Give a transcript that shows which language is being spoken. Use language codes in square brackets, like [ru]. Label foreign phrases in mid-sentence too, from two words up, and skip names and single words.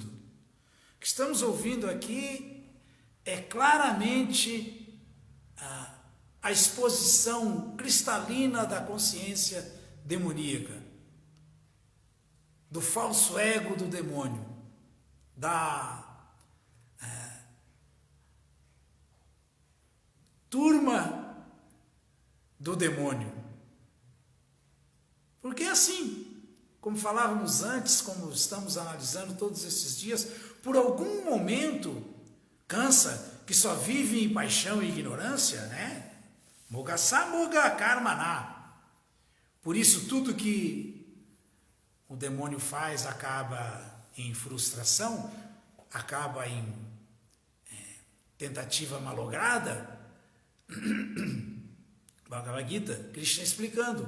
[pt] O que estamos ouvindo aqui é claramente a exposição cristalina da consciência demoníaca, do falso ego do demônio, da turma do demônio. Porque assim, como falávamos antes, como estamos analisando todos esses dias, por algum momento, Kansa, que só vive em paixão e ignorância, né? [sa] मोघास मोघ कर्मणा. [pt] Por isso, tudo que o demônio faz acaba em frustração, acaba em tentativa malograda. Bhagavad Gita, Krishna explicando.